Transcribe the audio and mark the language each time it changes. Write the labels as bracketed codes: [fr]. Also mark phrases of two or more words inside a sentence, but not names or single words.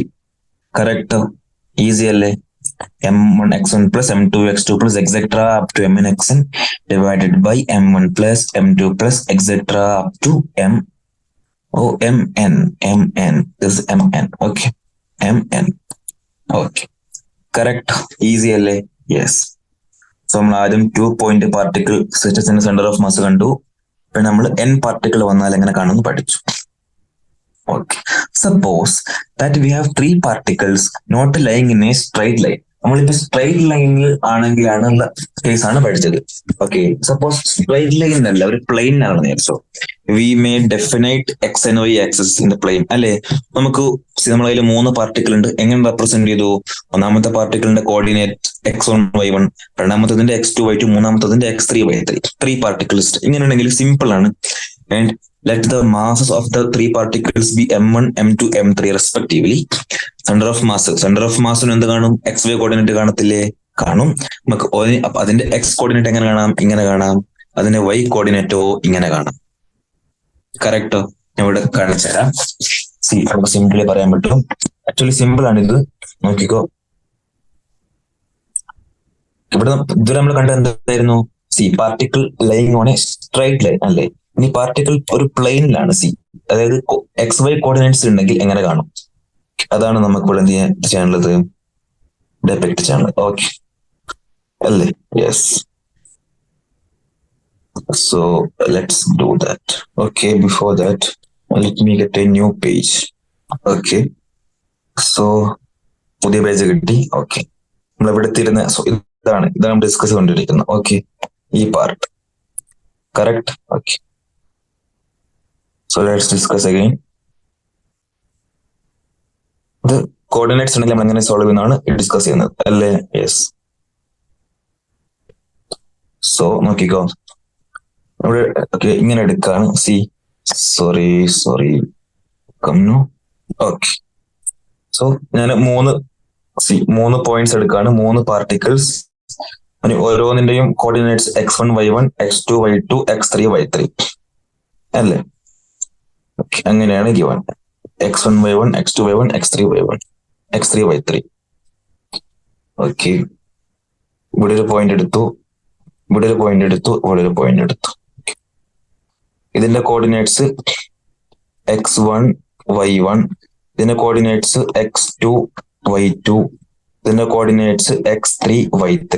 [ml] കറക്റ്റ്? ഈസി അല്ലേ? [en] m1x1 plus m2x2 plus etc up to mn xn divided by m1 plus m2 plus etc up to mn. This is mn. Okay, mn. Okay, correct. Easy അല്ലേ? യെസ്. [ml] സോ നമ്മൾ ആദ്യം 2 point പാർട്ടിക്കിൾ സിസ്റ്റത്തിന്റെ [en] centre of mass [ml] കണ്ടു. പിന്നെ നമ്മൾ n പാർട്ടിക്കിൾ വന്നാൽ എങ്ങനെ കാണുമെന്ന് പഠിച്ചു. [en] Okay, suppose that we have 3 particles not lying in a straight line. [ml] നമ്മളിപ്പോ സ്ട്രൈറ്റ് ലൈനിൽ ആണെങ്കിലാണ് കേസാണ് പഠിച്ചത്. [en] okay, suppose straight line [ml] അല്ല, ഒരു പ്ലെയിൻ ആണ് വിചാരിച്ചോ. [en] we may definite x and y axis in the plane അല്ലെ? [ml] നമുക്ക് നമ്മളതിൽ 3 പാർട്ടിക്കിൾ ഉണ്ട്. എങ്ങനെ റെപ്രസെന്റ് ചെയ്തു? ഒന്നാമത്തെ പാർട്ടിക്കിളിന്റെ കോർഡിനേറ്റ് x1 y1, രണ്ടാമത്തതിന്റെ x2 y2, മൂന്നാമത്തതിന്റെ x3 y3. 3 പാർട്ടിക്കിൾസ്. ഇങ്ങനെ ഉണ്ടെങ്കിൽ സിമ്പിൾ ആണ്. [en] ആൻഡ് let the masses of the 3 particles be m1, m2, m3 respectively. [ml] സെന്റർ ഓഫ് മാസിന് എന്ത് കാണും? xy കോർഡിനേറ്റ് കാണത്തില്ലേ? കാണും. നമുക്ക് അതിന്റെ x കോർഡിനേറ്റ് എങ്ങനെ കാണാം? ഇങ്ങനെ കാണാം. അതിന്റെ y കോർഡിനേറ്റോ ഇങ്ങനെ കാണാം. കറക്റ്റോ? ഞാൻ ഇവിടെ കാണിച്ചു തരാം. നമുക്ക് സിംപിളി പറയാൻ പറ്റും. ആക്ച്വലി സിമ്പിൾ ആണ് ഇത്. നോക്കിക്കോ, ഇവിടെ ഇതുവരെ നമ്മൾ കണ്ടത് എന്തായിരുന്നു? [en] particle lying on a straight line അല്ലേ? [ml] ഇനി പാർട്ടിക്കിൾ ഒരു പ്ലെയിനിലാണ്. അതായത് XY കോർഡിനേറ്റ്സ് ഉണ്ടെങ്കിൽ എങ്ങനെ കാണും? അതാണ് നമുക്ക് ഇവിടെ എന്ത് ചെയ്യാനുള്ളത്? ഡെപിക്ട് ചെയ്യാനുള്ളത്. ഓക്കെ അല്ലേ? യെസ്. [en] so let's do that. okay, before that let me get a new page. okay, so [ml] പുതിയ പേജ് കിട്ടി. ഓക്കെ, നമ്മൾ ഇവിടെ എത്തിയിരുന്ന ഇതാണ് ഡിസ്കസ് ചെയ്തുകൊണ്ടിരിക്കുന്നത്. ഓക്കെ, ഈ [en] part correct. [ml] ഓക്കെ, [en] so let's discuss again. [ml] ഇത് കോർഡിനേറ്റ്സ് ഉണ്ടെങ്കിൽ നമ്മൾ എങ്ങനെ സോൾവ് ചെയ്യുന്നതാണ് ഡിസ്കസ് ചെയ്യുന്നത് അല്ലേ? യെസ്. സോ നോക്കിക്കോ, ഇവിടെ ഓക്കെ ഇങ്ങനെ എടുക്കാണ്. സോറി കമ്നു. [en] okay, so [ml] ഞാൻ 3 പോയിന്റ്സ് എടുക്കാണ്. 3 പാർട്ടിക്കിൾസ്. ഓരോന്നിന്റെയും കോർഡിനേറ്റ്സ് x1 y1, x2 y2, x3 y3 അല്ലേ? അങ്ങനെയാണ് ഗിവൺ. x1 y1, x2 y1, x3 y1, x3 y3. ഓക്കെ, ഇവിടെ ഒരു പോയിന്റ് എടുത്തു, ഇവിടെ ഒരു പോയിന്റ് എടുത്തു, ഇവിടെ ഒരു പോയിന്റ് എടുത്തു. ഇതിന്റെ കോർഡിനേറ്റ്സ് x1 y1, ഇതിന്റെ കോർഡിനേറ്റ്സ് x2 y2, ഇതിന്റെ കോർഡിനേറ്റ്സ് x3 y3.